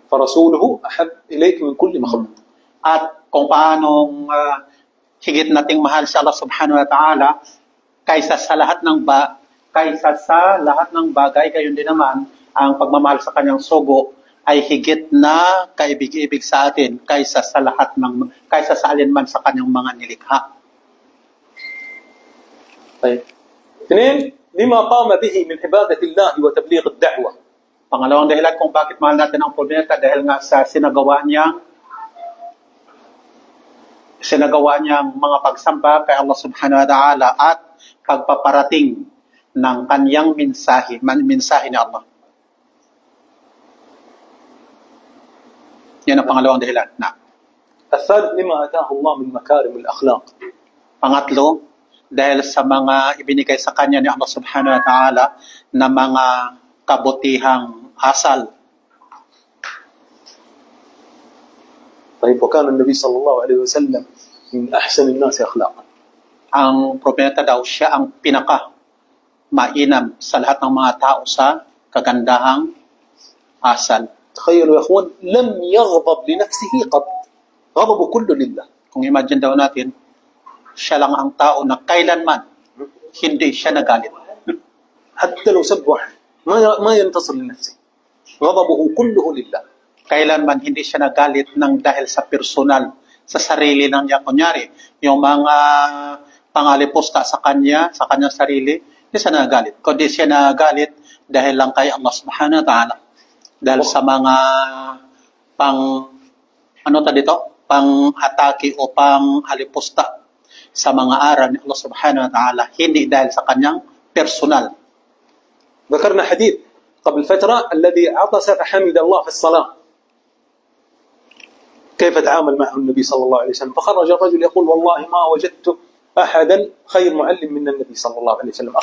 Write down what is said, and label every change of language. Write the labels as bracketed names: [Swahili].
[Arabic] فرسوله أحب إليك من كل مخلوق. [Filipino] At kung paanong higit nating mahal si Allah subhanahu wa ta'ala kaysa sa lahat ng bagay, gayon din naman ang pagmamahal sa kanyang sugo ay higit na kaibig-ibig sa atin kaysa sa alinman sa kanyang mga nilikha. [Arabic] طيب. اثنين، لما قام به من عبادة الله وتبليغ الدعوة. [Filipino] Pangalawang dahilan kung bakit mahal natin ang propeta dahil nga sa sinagawa niyang mga pagsamba kay Allah subhanahu wa ta'ala at pagpaparating ng kanyang mensahe ni Allah. Yan ang pangalawang dahilan. [Arabic] الثالث، لما أتاه الله من مكارم الأخلاق. [Filipino] Pangatlo, dahil sa mga ibinigay sa kanya ni Allah subhanahu wa ta'ala na mga kabutihang asal. [Arabic] طيب. وكان النبي صلى الله عليه وسلم من أحسن الناس أخلاقا. [Filipino] Ang propeta daw siya ang pinaka mainam sa lahat ng mga tao sa kagandahang asal. [Arabic] تخيلوا يا أخوان، لم يغضب لنفسه قط، غضبه كله لله. [Filipino] Kung imagine daw natin, siya lang ang tao na kailanman hindi siya nagalit. [Arabic] حتى لو سب واحد ما ينتصر لنفسه، غضبه كله لله. [Filipino] Kailanman hindi siya nagalit ng dahil sa personal, sa sarili lang niya. Kunyari, yung mga pangalipusta sa kanyang sarili, hindi siya nagalit. Kundi siya nagalit dahil lang kay Allah subhanahu wa ta'ala. Dahil sa mga pang-atake o pang-halipusta sa mga aral ni Allah subhanahu wa ta'ala, hindi dahil sa kanyang personal. [Arabic] ذكرنا حديث قبل فترة الذي عطس فحمد الله في الصلاة، كيف تعامل معه النبي صلى الله عليه وسلم. فخرج الرجل يقول والله ما وجدت أحدا خير معلم من النبي صلى الله عليه وسلم.